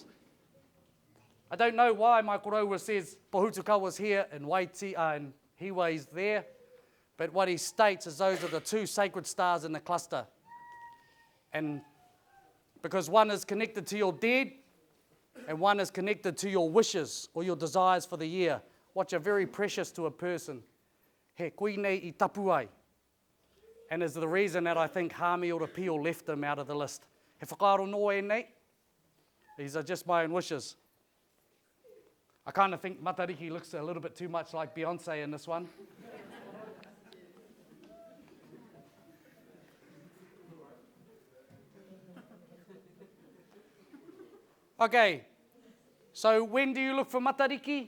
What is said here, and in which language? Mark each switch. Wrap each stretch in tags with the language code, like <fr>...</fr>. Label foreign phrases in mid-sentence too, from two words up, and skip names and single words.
<en>I don't know why Michael Rowa says Pohutukawa was here and Waiti and Hiwai's there, but what he states is those are the two sacred stars in the cluster. And because one is connected to your dead and one is connected to your wishes or your desires for the year, which are very precious to a person.</en> <mi>He koinei I tapu ai.</mi> <en>and is the reason that I think Hami or Pio left him out of the list.</en> <mi>He whakaaro no e nei.</mi> <en>These are just my own wishes. I kind of think Matariki looks a little bit too much like Beyonce in this one. Okay, so when do you look for Matariki?</en>